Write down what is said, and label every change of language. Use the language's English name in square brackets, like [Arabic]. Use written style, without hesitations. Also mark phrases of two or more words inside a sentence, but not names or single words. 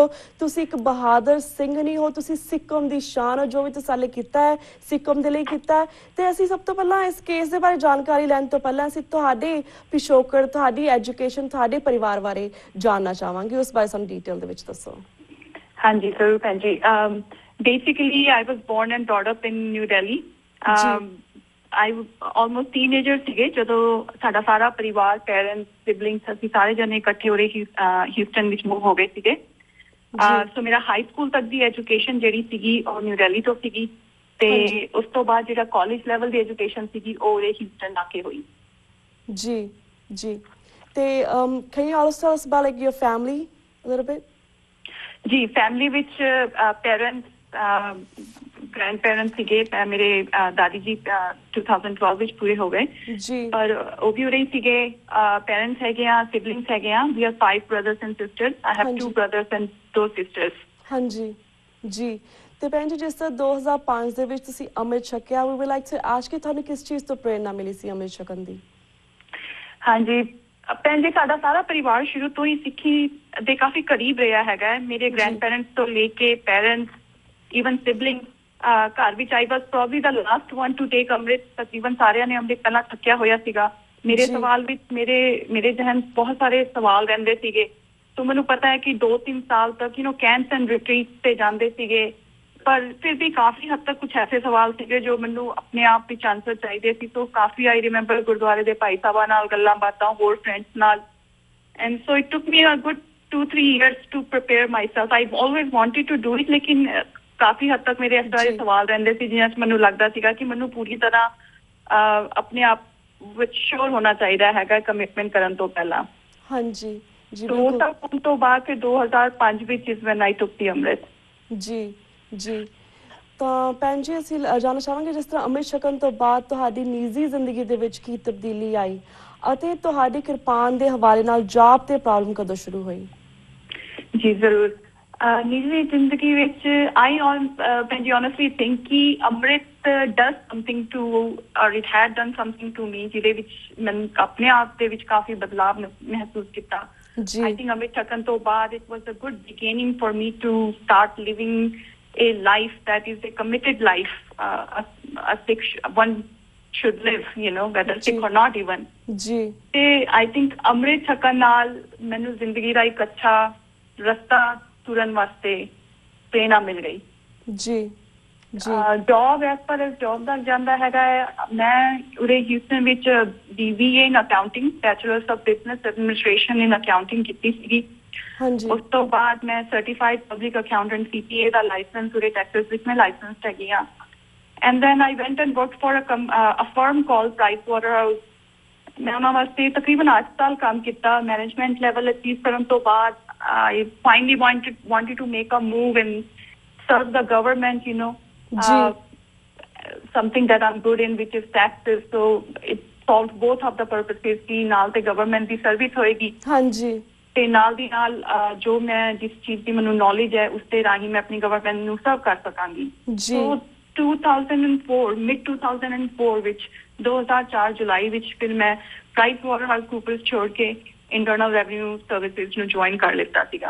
[Punjabi] ਤੁਸੀਂ ਇੱਕ ਬਹਾਦਰ ਸਿੰਘ ਨਹੀਂ ਹੋ, ਤੁਸੀਂ ਸਿੱਖ ਕੌਮ ਦੀ ਸ਼ਾਨ ਹੋ। ਜੋ ਵੀ ਤੁਸੀਂ ਸਾਲੇ ਕੀਤਾ ਹੈ ਸਿੱਖ ਕੌਮ ਦੇ ਲਈ ਕੀਤਾ ਹੈ। ਤੇ ਅਸੀਂ ਸਭ ਤੋਂ ਪਹਿਲਾਂ ਇਸ ਕੇਸ ਦੇ ਬਾਰੇ ਜਾਣਕਾਰੀ ਲੈਣ ਤੋਂ ਪਹਿਲਾਂ ਅਸੀਂ ਤੁਹਾਡੇ ਪਿਛੋਕੜ, ਤੁਹਾਡੀ ਐਜੂਕੇਸ਼ਨ, ਤੁਹਾਡੇ ਪਰਿਵਾਰ ਬਾਰੇ ਜਾਣਨਾ ਚਾਹਾਂਗੇ। ਉਸ ਬਾਰੇ ਸਾਨੂੰ ਡਿਟੇਲ ਦੇ ਵਿੱਚ ਦੱਸੋ। ਹਾਂਜੀ ਜ਼ਰੂਰ ਭੈਣ ਜੀ। [English] Basically, I was born and brought up in New Delhi. I almost teenager [Punjabi] ਸੀਗੇ ਜਦੋਂ ਸਾਡਾ ਸਾਰਾ ਪਰਿਵਾਰ, ਪੇਰੈਂਟਸ, ਸਿਬਲਿੰਗਸ, ਅਸੀਂ ਸਾਰੇ ਜਣੇ ਇਕੱਠੇ ਹੋ ਰਹੇ ਹਿਊਸਟਨ ਵਿੱਚ ਮੂਵ ਹੋ ਗਏ ਸੀਗੇ। ਸੋ ਮੇਰਾ ਹਾਈ ਸਕੂਲ ਤੱਕ ਦੀ ਐਜੂਕੇਸ਼ਨ ਜਿਹੜੀ ਸੀਗੀ ਉਹ ਨਿਊ ਦਿੱਲੀ ਤੋਂ ਸੀਗੀ ਤੇ ਉਸ ਤੋਂ ਬਾਅਦ ਜਿਹੜਾ ਕਾਲਜ ਲੈਵਲ ਦੀ ਐਜੂਕੇਸ਼ਨ ਸੀਗੀ ਉਹ ਹਿਊਸਟਨ ਆ ਕੇ ਹੋਈ। ਜੀ ਤੇ [English] can you also tell us about like your family a little bit? [Punjabi] ਜੀ, ਫੈਮਿਲੀ ਵਿੱਚ ਪੇਰੈਂਟਸ, ਗ੍ਰੈਂਡ ਪੇਰੈਂਟਸ ਸੀਗੇ। ਮੇਰੇ ਦਾਦੀ ਜੀ 2012 ਵਿੱਚ ਪੂਰੇ ਹੋ ਗਏ, ਪਰ ਉਹ ਵੀ ਉਰੇ ਹੀ ਸੀਗੇ। ਪੇਰੈਂਟਸ ਹੈਗੇ ਆ, ਸਿਬਲਿੰਗਸ ਹੈਗੇ ਆ। [English] We are 5 brothers and sisters. I have 2 brothers and 2 sisters. [Punjabi] ਹਾਂਜੀ ਜੀ। ਤੇ ਭੈਣ ਜੀ, ਜਿਸ ਤਰ੍ਹਾਂ 2005 ਦੇ ਵਿੱਚ ਤੁਸੀਂ ਅੰਮ੍ਰਿਤ ਛਕਿਆ, [English] we would like to ask you [Punjabi] ਤੁਹਾਨੂੰ ਕਿਸ ਚੀਜ਼ ਤੋਂ ਪ੍ਰੇਰਨਾ ਮਿਲੀ ਸੀ ਅੰਮ੍ਰਿਤ ਛਕਣ ਦੀ? ਹਾਂਜੀ ਭੈਣ ਜੀ, ਸਾਡਾ ਸਾਰਾ ਪਰਿਵਾਰ ਸ਼ੁਰੂ ਤੋਂ ਹੀ ਸਿੱਖੀ ਦੇ ਕਾਫੀ ਕਰੀਬ ਰਿਹਾ ਹੈਗਾ। ਮੇਰੇ ਗ੍ਰੈਂਡ ਪੇਰੈਂਟਸ ਤੋਂ ਲੈ ਕੇ ਪੇਰੈਂਟਸ, ਈਵਨ ਸਿਬਲਿੰਗ, ਘਰ ਵਿੱਚ [English] I was probably the last one to take [Punjabi] ਅੰਮ੍ਰਿਤ। ਤਕਰੀਬਨ ਸਾਰਿਆਂ ਨੇ ਅੰਮ੍ਰਿਤ ਪਹਿਲਾਂ ਛਕਿਆ ਹੋਇਆ ਸੀਗਾ। ਮੇਰੇ ਸਵਾਲ ਵਿੱਚ ਮੇਰੇ ਜਹਨ ਬਹੁਤ ਸਾਰੇ ਸਵਾਲ ਰਹਿੰਦੇ ਸੀਗੇ। ਸੋ ਮੈਨੂੰ ਪਤਾ ਹੈ ਕਿ 2-3 ਸਾਲ ਤੱਕ [English] camps and retreat [Punjabi] ਤੇ ਜਾਂਦੇ ਸੀਗੇ, ਪਰ ਫਿਰ ਵੀ ਕਾਫੀ ਹੱਦ ਤੱਕ ਕੁਛ ਐਸੇ ਸਵਾਲ ਸੀਗੇ ਜੋ ਮੈਨੂੰ ਆਪਣੇ ਆਪ ਵਿੱਚ ਆਨਸਰ ਚਾਹੀਦੇ ਸੀ। ਸੋ ਕਾਫੀ [English] I remember [Punjabi] ਗੁਰਦੁਆਰੇ ਦੇ ਭਾਈ ਸਾਹਿਬਾਂ ਨਾਲ ਗੱਲਾਂ ਬਾਤਾਂ, ਹੋਰ ਫਰੈਂਡਸ ਨਾਲ। [English] and so it took me a good 2-3 years to prepare myself. I always wanted to do it, [Punjabi] ਲੇਕਿਨ ਕਾਫੀ ਹੱਦ ਤੱਕ ਮੇਰੇ ਇਸ ਤਰ੍ਹਾਂ ਦੇ ਸਵਾਲ ਰਹਿੰਦੇ ਸੀ ਜਿਹਨਾਂ 'ਚ ਮੈਨੂੰ ਲੱਗਦਾ ਸੀਗਾ ਕਿ ਮੈਨੂੰ ਪੂਰੀ ਤਰ੍ਹਾਂ ਆਪਣੇ ਆਪ ਵਿੱਚ ਸ਼ੋਰ ਹੋਣਾ ਚਾਹੀਦਾ ਹੈਗਾ ਕਮਿਟਮੈਂਟ ਕਰਨ ਤੋਂ ਪਹਿਲਾਂ। ਹਾਂਜੀ ਜੀ। ਉਹ ਸਭ ਹੋਣ ਤੋਂ ਬਾਅਦ ਫਿਰ 2005 ਵਿੱਚ ਇਸ [English] when I took the [Punjabi] ਅੰਮ੍ਰਿਤ। ਜੀ ਤਾਂ ਭੈਣ ਜੀ, ਅਸੀਂ ਜਾਣਨਾ ਚਾਹਾਂਗੇ ਜਿਸ ਤਰ੍ਹਾਂ ਅੰਮ੍ਰਿਤ ਛਕਣ ਤੋਂ ਬਾਅਦ ਤੁਹਾਡੀ ਨਿੱਜੀ ਜ਼ਿੰਦਗੀ ਦੇ ਵਿੱਚ ਕੀ ਤਬਦੀਲੀ ਆਈ ਅਤੇ ਤੁਹਾਡੀ ਕਿਰਪਾਨ ਦੇ ਹਵਾਲੇ ਨਾਲ ਜਾਪ ਤੇ ਪ੍ਰੋਬਲਮ ਕਦੋਂ ਸ਼ੁਰੂ ਹੋਈ? ਜੀ ਜ਼ਰੂਰ। ਨਿੱਜੀ ਜ਼ਿੰਦਗੀ ਵਿੱਚ ਭੈਣ ਜੀ [English] honestly think [Punjabi] ਕਿ ਅੰਮ੍ਰਿਤ [English] does something to, or it had done something to me, [Punjabi] ਜਿਹਦੇ ਵਿੱਚ ਮੈਂ ਆਪਣੇ ਆਪ ਦੇ ਵਿੱਚ ਕਾਫੀ ਬਦਲਾਵ ਮਹਿਸੂਸ ਕੀਤਾ। [English] I think [Punjabi] ਅੰਮ੍ਰਿਤ ਛਕਣ ਤੋਂ ਬਾਅਦ [English] it was a good beginning for me to start living a life that is a committed life, a Sikh one should live, whether Sikh or not even. [Punjabi] ਤੇ [English] I think [Punjabi] ਅੰਮ੍ਰਿਤ ਛਕਣ ਨਾਲ ਮੈਨੂੰ ਜ਼ਿੰਦਗੀ ਦਾ ਇੱਕ ਅੱਛਾ ਰਸਤਾ ਤੁਰਨ ਵਾਸਤੇ ਪ੍ਰੇਰਨਾ ਮਿਲ ਗਈ। ਜੌਬ ਐਸ ਪਰ ਐਸ ਜੌਬ ਦਾ ਜਾਂਦਾ ਹੈਗਾ ਮੈਂ ਉਰੇ ਹਿਊਸਟਨ ਵਿੱਚ [English] BBA in accounting bachelors of business administration in accounting [Punjabi] ਕੀਤੀ ਸੀਗੀ। ਉਸ ਤੋਂ ਬਾਅਦ ਮੈਂ [English] certified public accountant [Punjabi] CPA ਦਾ ਲਾਇਸੈਂਸ ਉਰੇ ਟੈਕਸਸ ਵਿੱਚ ਮੈਂ ਲਾਇਸੈਂਸਡ ਹੈਗੀ ਆ। [English] And then I went and worked for a firm called Pricewaterhouse. [Punjabi] ਮੈਂ ਉਹਨਾਂ ਵਾਸਤੇ ਤਕਰੀਬਨ 8 ਸਾਲ ਕੰਮ ਕੀਤਾ। ਮੈਨੇਜਮੈਂਟ ਲੈਵਲ ਅਚੀਵ ਕਰਨ ਤੋਂ ਬਾਅਦ [English] I finally wanted to make a move and serve the government, you know, something that I'm good in, which is taxes. So it solved both of the purposes [Punjabi] ਕਿ ਨਾਲ ਤੇ ਗਵਰਨਮੈਂਟ ਦੀ ਸਰਵਿਸ ਹੋਏਗੀ ਹਾਂਜੀ ਤੇ ਨਾਲ ਦੀ ਨਾਲ ਜੋ ਮੈਂ ਜਿਸ ਚੀਜ਼ ਦੀ ਮੈਨੂੰ ਨੌਲੇਜ ਹੈ ਉਸ ਦੇ ਰਾਹੀਂ ਮੈਂ ਆਪਣੀ ਗਵਰਨਮੈਂਟ ਨੂੰ ਸਰਵ ਕਰ ਸਕਾਂਗੀ। ਜੀ 2004 ਮਿਡ 2004 ਵਿੱਚ 2004 ਜੁਲਾਈ ਵਿੱਚ ਫਿਰ ਮੈਂ ਪ੍ਰਾਈਸਵਾਟਰਹਾਊਸਕੂਪਰਸ ਛੋੜ ਕੇ ਇੰਟਰਨਲ ਰੈਵਨਿਊ ਸਰਵਿਸਿਜ਼ ਨੂੰ ਜੁਆਇਨ ਕਰ ਲਿੱਤਾ ਸੀਗਾ।